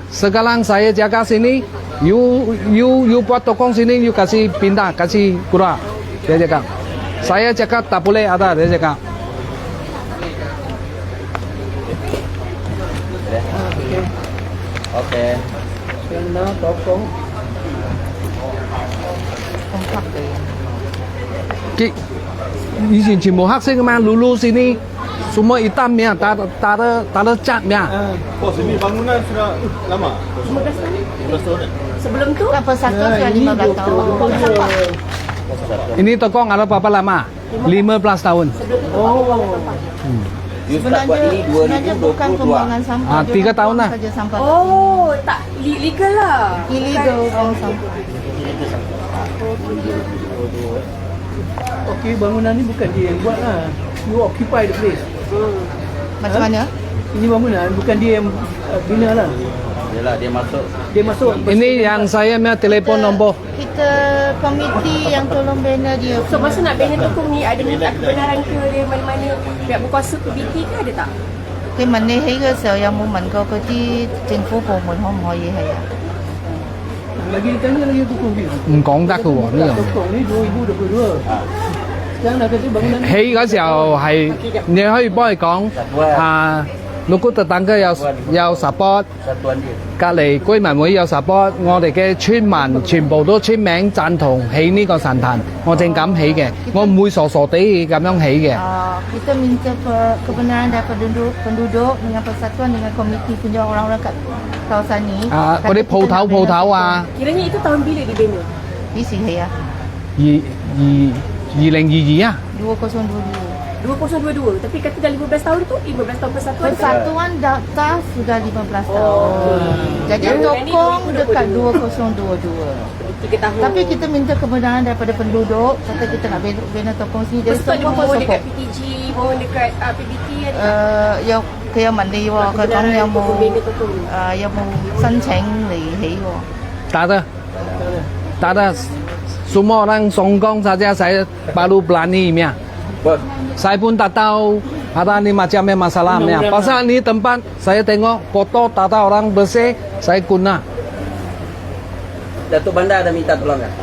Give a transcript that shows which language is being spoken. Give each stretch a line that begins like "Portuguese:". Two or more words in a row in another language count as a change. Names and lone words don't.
Malay: Sekarang saya jaga sini, you buat tokong sini, you kasih pindah, kasih kurang. Dia cakap. Saya cakap tak boleh ada, dia cakap. Okey. Kena tokong. Kompak dia.
Cantonese: 以前全部黑色嘅嘛
Malay: ，lulu sini semua hitam ya, tak ada cat ya. Oh, sini bangunan sudah lama. 15 tahun. 15 tahun dah. Sebelum tu Kan persatuan sudah 15 tahun. Ini tokong ada berapa lama? 15 tahun. You start buat ini Sebenarnya bukan 2022. pembuangan sampah. Ah, dia 3 orang tahun buang lah. saja sampah. Oh, tak legal lah. Illegal buang sampah. Okey, bangunan ni bukan dia yang buat lah.
English: You occupy the place.
Malay: Macam mana? Ini bangunan bukan dia yang bina lah. Yalah dia masuk. Dia masuk. Ini yang saya punya telefon nombor. Kita komiti yang tolong bina dia. So masa nak bina tokong ni ada minta kebenaran ke dia mana-mana pihak berkuasa PBT ke ada tak?
Cantonese: 佢問你起嘅時候有冇問過嗰啲政府部門可唔可以起啊？
Malay: Lagi ditanya lagi tokong dia.
Cantonese: 唔講得嘅喎呢樣。
Malay: Tokong ni 2022. Sekarang dah kata bangunan
Cantonese: 起嗰時候係你可以幫佢講如果特等嘅有 support，
Malay: Satuan dia.
Cantonese: 隔離居民會有 support， 我哋嘅村民全部都簽名贊同起呢個神壇，我正敢起嘅，我唔會傻傻地咁樣起嘅。
Malay: Kita minta kebenaran dari penduduk dengan persatuan dengan komiti punya orang-orang kat kawasan ni.
Cantonese: 嗰啲鋪頭
Malay: Kiranya itu tahun bila dibina?
Cantonese: 幾時起啊？
Malay: 2022 2022. 2022. Tapi kata dah 15 tahun tu 15 tahun persatuan. Persatuan data sudah 15 tahun. Jadi tokong dekat 2022. 3 tahun. Tapi kita minta kebenaran daripada penduduk kata kita nak bina tokong sini. Jadi Persatuan semua mohon dekat sokong. PTG, mohon dekat PBT ada tak?
Cantonese: Yang 佢有問你喎，佢講有冇申請嚟起喎？
Malay: tak ada semua orang songkong saja saya baru berani ya. Saya pun tak tahu ada ni macamnya masalahnya. Pasal ni tempat saya tengok foto tak ada orang bersih, saya guna. Datuk Bandar dah minta tolong kan?